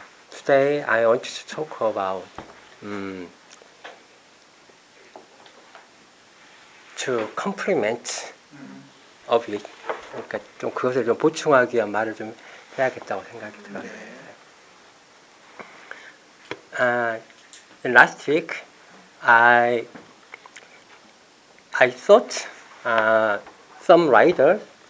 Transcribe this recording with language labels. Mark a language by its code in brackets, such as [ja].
[en] Today I want to talk about to complement of it. [ko] 그러니까 좀 그것을 좀 보충하기 위한 말을 좀 해야겠다고 생각이 들었어요. [en] Last week I thought some writers.